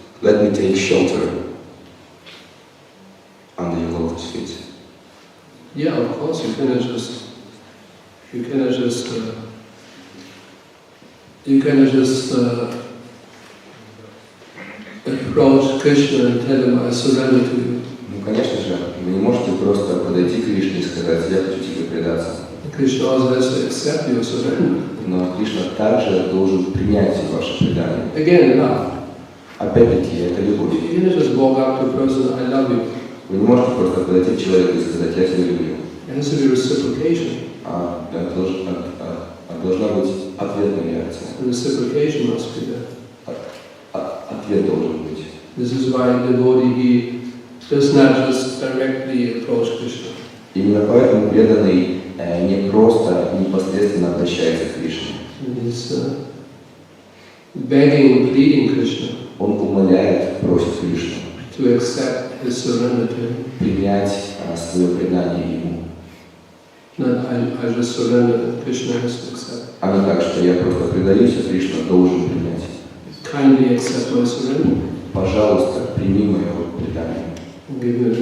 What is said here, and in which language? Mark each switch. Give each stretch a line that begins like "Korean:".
English: Let me take shelter under your lotus feet. Yeah, of course you cannot just approach Krishna and tell him I surrender to you.
Russian: Ну, конечно же, вы не можете просто подойти к Кришне и сказать, я хочу тебе предаться.
English: Krishna also has to accept your surrender.
Russian: Но Кришна также должен принять ваше предание.
English: Again, love.
Russian: Опять-таки, это любовь.
English: You cannot just walk up to a person, I love you.
Russian: Вы не можете просто подойти к человеку и сказать, я тебя люблю.
English: It has to be reciprocation.
Russian: Должна быть ответная реакция.
English: The reciprocation must be there.
Russian: Ответ должен быть.
English: This is why the devotee he does not just directly approach Krishna.
Russian: Именно поэтому преданный не просто непосредственно обращается к Кришне.
English: He's begging and pleading Krishna.
Russian: Он умоляет, просит Кришну
English: to accept his surrender to him.
Russian: Принять свое предание ему.
English: Not I just surrender, Krishna has to accept.
Russian: А не так, что я просто предаюсь, а Кришна должен принять.
English: Kindly accept my surrender.
Russian: Пожалуйста, прими мое предание.